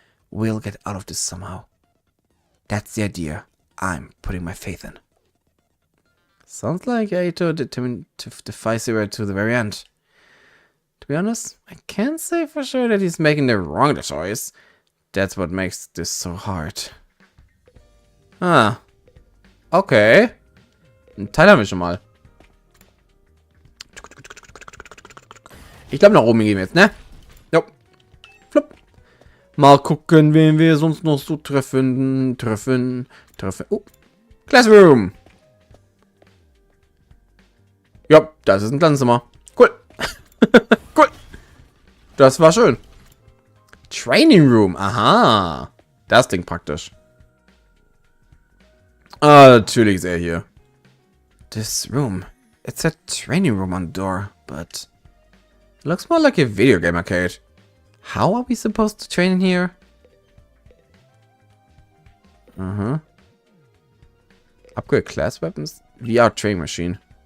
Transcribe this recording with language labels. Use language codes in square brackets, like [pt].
[en] We'll get out of this somehow. That's the idea I'm putting my faith in. Sounds like Aito determined to defy Zero to the very end. To be honest, I can't say for sure that he's making the wrong choice. That's what makes this so hard. Ah. Okay. [de] Einen Teil haben wir schon mal. Ich glaube, nach oben gehen wir jetzt, ne? Jo. Flupp. Mal gucken, wen wir sonst noch so treffen. Oh. Classroom. Ja, das ist ein Klassenzimmer. Cool. Cool. Das war schön. Training Room. Aha. Das Ding praktisch. Ah, natürlich ist er hier. [en] This room. It's a training room on the door, but looks more like a video game arcade. How are we supposed to train in here? Upgrade class weapons? VR training machine.